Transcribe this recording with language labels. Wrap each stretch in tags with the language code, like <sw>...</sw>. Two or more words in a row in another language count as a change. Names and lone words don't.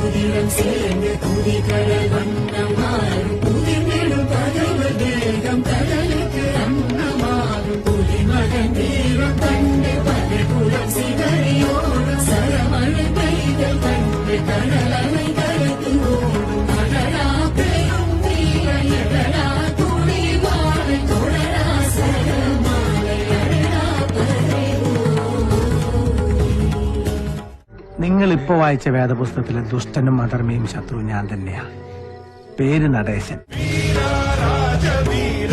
<ta>வீரம் சேர்ந்து துதிகடல் வண்ணமாறும் புதிர்நெடும் பகைவர் வேகம் கடலுக்கு அன்னமாறும் புலிமகன் வீரம் கண்டு பகைகுலம் சிதறியோடும் சரமழை பெய்தல் கண்டு கடலலை கருத்து ஓடும் அடடா பெரும் வீர எடடா துணி வாழை தொடரா சரமாலை அடடா பறை.</ta> <ml>നിങ്ങൾ ഇപ്പൊ വായിച്ച വേദപുസ്തകത്തിലെ ദുഷ്ടനും അധർമ്മിയും ശത്രു ഞാൻ തന്നെയാ. പേര് നടേശൻ.</ml>